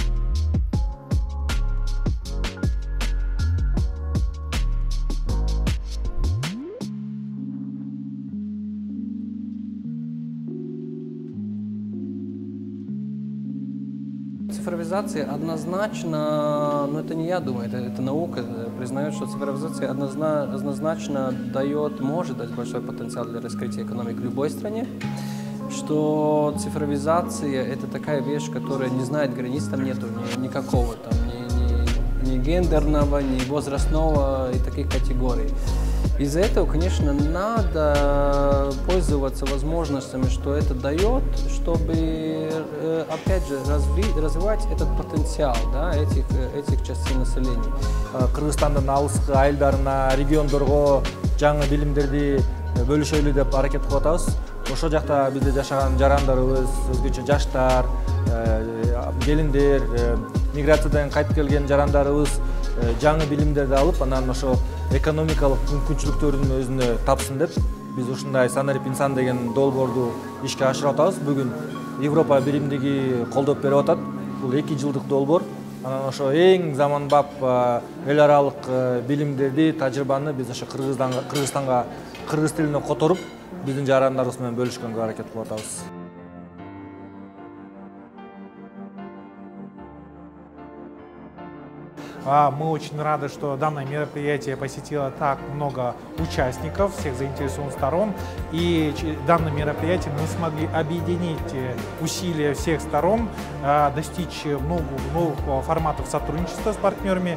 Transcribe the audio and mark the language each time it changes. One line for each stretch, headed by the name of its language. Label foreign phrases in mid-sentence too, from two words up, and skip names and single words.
Russian: Цифровизация однозначно, но это не я думаю, это наука признает, что цифровизация однозначно может дать большой потенциал для раскрытия экономики в любой стране, что цифровизация это такая вещь, которая не знает границ, там нету никакого, там, ни гендерного, ни возрастного и таких категорий. Из-за этого, конечно, надо пользоваться возможностями, что это дает, чтобы, опять же, развивать этот потенциал, да, этих частей населения.
Kyrgyz: Кыргызстандын алыскы айылдарына, региондорго жаңы билимдерди бөлүшөлү деп аракет кылып атабыз. Ошол жакта бизде жашаган жарандарыбыз, өзгөчө жаштар, келиндер, миграциядан кайтып келген жарандарыбыз жаңы билимдерди алып, анан ошо экономикалык мүмкүнчүлүктөрдүн өзүнө тапсын деп биз ушундай санарип инсан деген долбоорду ишке ашырып атабыз. Бүгүн Европа биримдиги колдоп берип атат. Бул 2 жылдык долбоор. Анан ошо эң заманбап эл аралык билимдерди, тажрыйбаны биз ошо Кыргызстанга кыргыз тилине которуп, биздин жарандарыбыз менен бөлүшкөнгө аракет кылып атабыз.
Russian: Мы очень рады, что данное мероприятие посетило так много участников, всех заинтересованных сторон. И данное мероприятие мы смогли объединить усилия всех сторон, достичь новых форматов сотрудничества с партнерами.